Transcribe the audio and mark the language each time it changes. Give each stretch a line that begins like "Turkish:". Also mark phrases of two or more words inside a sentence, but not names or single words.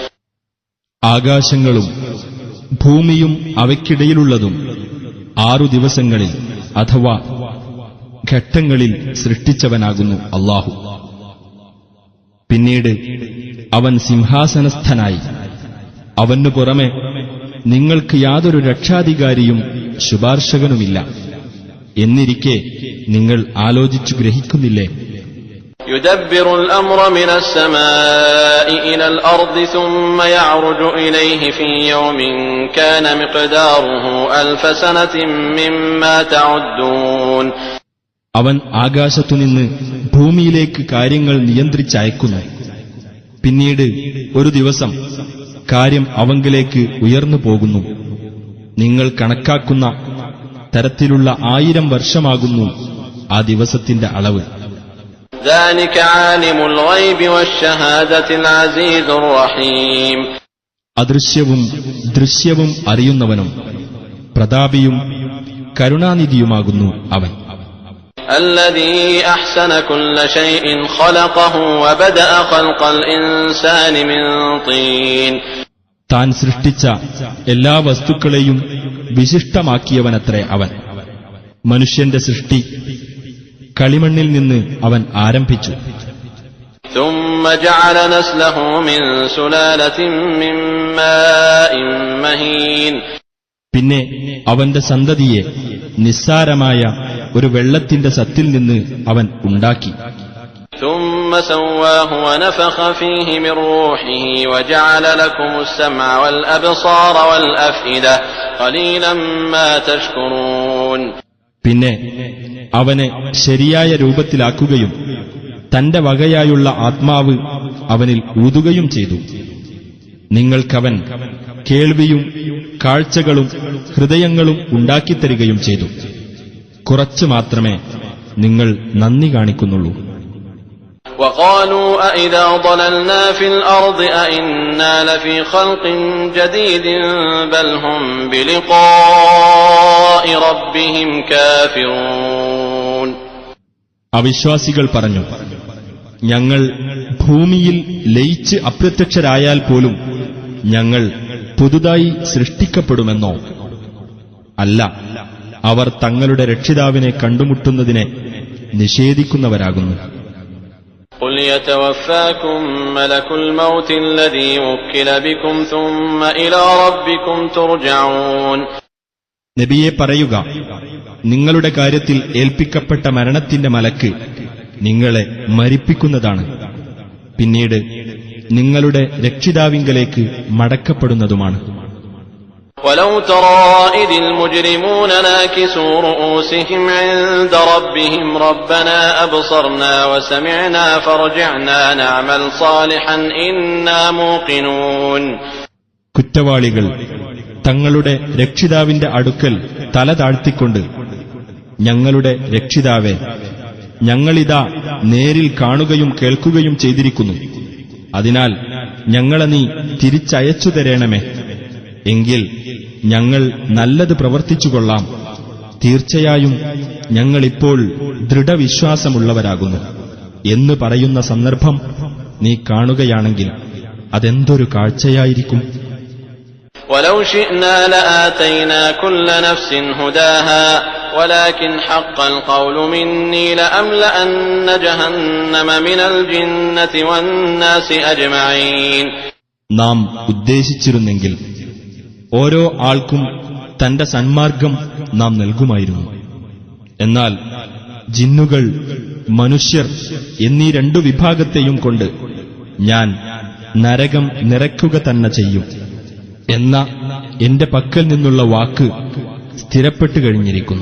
Malayalam: ആകാശങ്ങളും ഭൂമിയും അവയ്ക്കിടയിലുള്ളതും 6 ദിവസങ്ങളിൽ അഥവാ ഘട്ടങ്ങളിൽ സൃഷ്ടിച്ചവനാകുന്നു അല്ലാഹു. പിന്നീട് അവൻ സിംഹാസനസ്ഥനായി. അവനു പുറമെ നിങ്ങൾക്ക് യാതൊരു രക്ഷാധികാരിയും ശുപാർശകനുമില്ല എന്നിരിക്കെ നിങ്ങൾ ആലോചിച്ചു ഗ്രഹിക്കുന്നില്ലേ?
Arabic: يدبر الأمر من السماء إلى الأرض ثم يعرج إليه في يوم كان مقداره 1000 سنة مما تعدون.
Malayalam: അവൻ ആകാശത്തുനിന്ന് ഭൂമിയിലേക്ക് കാര്യങ്ങൾ നിയന്ത്രിച്ചയക്കുന്നു. പിന്നീട് ഒരു ദിവസം കാര്യം അവങ്കിലേക്ക് ഉയർന്നു പോകുന്നു. നിങ്ങൾ കണക്കാക്കുന്ന തരത്തിലുള്ള 1000 വർഷമാകുന്നു ആ ദിവസത്തിന്റെ അളവ്.
Arabic: ذلك عالم الغيب والشهادة العزيز الرحيم.
Malayalam: അദൃശ്യവും ദൃശ്യവും അറിയുന്നവനും പ്രതാപിയും കരുണാനിധിയുമാകുന്നു അവൻ.
Arabic: الذي أحسن كل شيء خلقه وبدأ خلق الإنسان من طين.
Malayalam: താൻ സൃഷ്ടിച്ച എല്ലാ വസ്തുക്കളെയും വിശിഷ്ടമാക്കിയവനത്രേ അവൻ. മനുഷ്യന്റെ സൃഷ്ടി കളിമണ്ണിൽ നിന്ന് അവൻ ആരംഭിച്ചു.
Arabic: ثم جعل نسله من سلالة من ماء مهين.
Malayalam: പിന്നെ അവന്റെ സന്തതിയെ നിസ്സാരമായ ഒരു വെള്ളത്തിന്റെ സത്തിൽ നിന്ന് അവൻ ഉണ്ടാക്കി.
Arabic: ثم سواه ونفخ فيه من روحه وجعل لكم السمع والأبصار والأفئدة قليلا ما تشكرون.
Malayalam: പിന്നെ അവനെ ശരിയായ രൂപത്തിലാക്കുകയും തന്റെ വകയായുള്ള ആത്മാവ് അവനിൽ ഊതുകയും ചെയ്തു. നിങ്ങൾക്കവൻ കേൾവിയും കാഴ്ചകളും ഹൃദയങ്ങളും ഉണ്ടാക്കിത്തരികയും ചെയ്തു. കുറച്ചു മാത്രമേ നിങ്ങൾ നന്ദി കാണിക്കുന്നുള്ളൂ.
Arabic: وقالوا أإذا ضللنا في الأرض أإنا لفي خلق جديد بل هم بلقاء ربهم كافرون.
Malayalam: അവിശ്വാസികൾ പറഞ്ഞു, ഞങ്ങൾ ഭൂമിയിൽ ലയിച്ച് അപ്രത്യക്ഷരായാൽ പോലും ഞങ്ങൾ പുതുതായി സൃഷ്ടിക്കപ്പെടുമെന്നോ? അല്ല, അവർ തങ്ങളുടെ രക്ഷിതാവിനെ കണ്ടുമുട്ടുന്നതിനെ നിഷേധിക്കുന്നവരാകുന്നു.
Arabic: قل يتوفاكم ملك الموت الذي وكل بكم ثم إلى ربكم ترجعون.
Malayalam: നബിയെ പറയുക, നിങ്ങളുടെ കാര്യത്തിൽ ഏൽപ്പിക്കപ്പെട്ട മരണത്തിന്റെ മലക്ക് നിങ്ങളെ മരിപ്പിക്കുന്നതാണ്. പിന്നീട് നിങ്ങളുടെ രക്ഷിതാവിങ്കലേക്ക് മടക്കപ്പെടുന്നതുമാണ്.
Arabic: ولو ترى إذ المجرمون ناكسوا رؤوسهم عند ربهم ربنا أبصرنا وسمعنا فارجعنا نعمل صالحا إنا موقنون.
Malayalam: കുറ്റവാളികൾ തങ്ങളുടെ രക്ഷിതാവിന്റെ അടുക്കൽ തല താഴ്ത്തിക്കൊണ്ട് ഞങ്ങളുടെ രക്ഷിതാവേ, ഞങ്ങളിതാ നേരിൽ കാണുകയും കേൾക്കുകയും ചെയ്തിരിക്കുന്നു. അതിനാൽ ഞങ്ങളെ നീ തിരിച്ചയച്ചു തരേണമേ. എങ്കിൽ ഞങ്ങൾ നല്ലത് പ്രവർത്തിച്ചുകൊള്ളാം. തീർച്ചയായും ഞങ്ങളിപ്പോൾ ദൃഢവിശ്വാസമുള്ളവരാകുന്നു എന്ന് പറയുന്ന സന്ദർഭം നീ കാണുകയാണെങ്കിൽ അതെന്തൊരു കാഴ്ചയായിരിക്കും.
Arabic: ولو شئنا لآتينا كل نفس هداها ولكن حق القول مني لأملأن جهنم من الجنة والناس أجمعين.
Malayalam: നാം ഉദ്ദേശിച്ചിരുന്നെങ്കിൽ ഓരോ ആൾക്കും തന്റെ സന്മാർഗം നാം നൽകുമായിരുന്നു. എന്നാൽ ജിന്നുകൾ, മനുഷ്യർ എന്നീ രണ്ടു വിഭാഗത്തെയും കൊണ്ട് ഞാൻ നരകം നിറയ്ക്കുക തന്നെ ചെയ്യും എന്ന എന്റെ പക്കൽ നിന്നുള്ള വാക്ക് സ്ഥിരപ്പെട്ടു കഴിഞ്ഞിരിക്കുന്നു.